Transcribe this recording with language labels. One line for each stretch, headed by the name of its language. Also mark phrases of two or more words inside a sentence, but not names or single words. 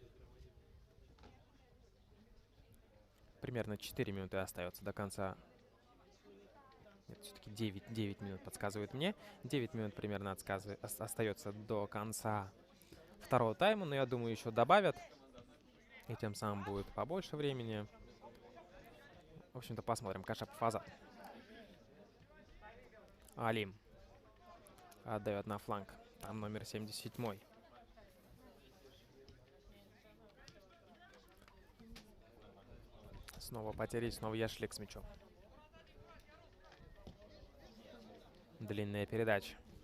Russian: Примерно 4 минуты остается до конца. Нет, все-таки 9 минут подсказывает мне. 9 минут примерно остается до конца второго тайма. Но я думаю, еще добавят. И тем самым будет побольше времени. В общем-то, посмотрим. Кашапов Азат. Алим отдает на фланг. Там номер 77. Снова потери, снова Яшлик с мячом. Длинная передача.